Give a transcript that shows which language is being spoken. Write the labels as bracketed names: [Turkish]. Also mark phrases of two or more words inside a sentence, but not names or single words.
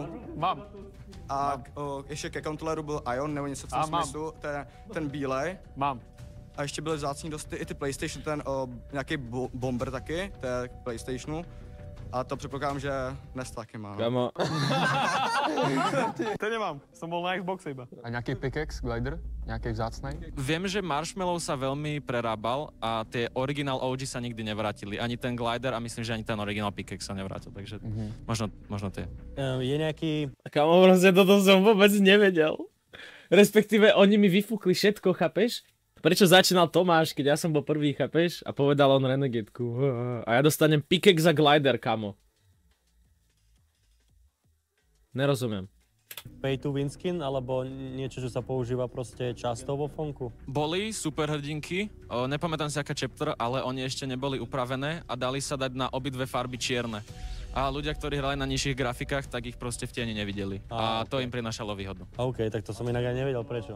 [Czech] Mám. A ještě ke kontroleru byl Ion, nebo něco v tom smyslu, ten bílej. Mám. A ještě byly vzácný dost i ty PlayStation, ten nějaký bomber taky, to je k PlayStationu. A to předpokládám, že Nest taky má. Kámo. [Slovak] Ten nemám, som bol na Xboxe iba. [Czech] A nějaký pickaxe, glider? Nějaký vzácnej? [Slovak] Viem, že Marshmallow sa veľmi prerábal a tie original OG sa nikdy nevrátili. Ani ten glider a myslím, že ani ten original pickaxe sa nevrátil, takže možno tie. Je nejaký... Kámo, prostě toto som vôbec nevedel. Respektíve oni mi vyfúkli všetko, chápeš? Prečo začínal Tomáš, keď ja som bol prvý, chápeš? A povedal on Renegadeku. A ja dostanem pickaxe za glider, kamo. Nerozumiem. [English] Pay to win skin, [Slovak] alebo niečo, čo sa používa proste často vo fonku? Boli superhrdinky, nepamätám si aká chapter, ale oni ešte neboli upravené a dali sa dať na obidve farby čierne. A ľudia, ktorí hrali na nižších grafikách, tak ich proste v tieni nevideli. A to im prinašalo výhodu. OK, tak to som inak aj nevedel, prečo.